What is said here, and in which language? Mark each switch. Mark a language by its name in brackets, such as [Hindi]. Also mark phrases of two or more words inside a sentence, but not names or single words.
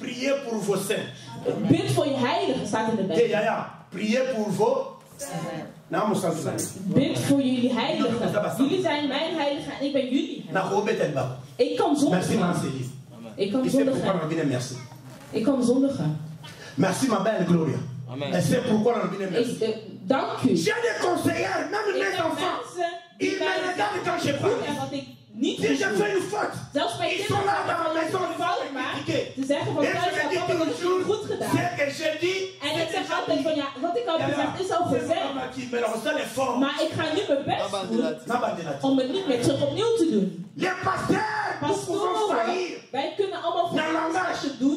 [Dutch] Bid voor je heiligen, staat in de Bijbel. Bid voor jullie heiligen. Jullie zijn mijn heiligen en ik ben jullie. Ik kan zondigen. Ik kan zondigen. Ik kan zondigen. [French] Merci ma belle Gloria. Amen. Et c'est pourquoi on dit merci. [Dutch] Dank u. [French] J'ai des conseillers, même mes enfants. Ils me regardent quand je parle. Si je fais une faute, ils sont là dans la maison, [Dutch] ze zeggen van thuis, dat heb ik het goed gedaan. En ik zeg altijd van ja, wat ik al gezegd is al gezegd. Maar ik ga nu mijn best doen om het niet meer terug opnieuw te doen. Pastoren, wij kunnen allemaal voor doen.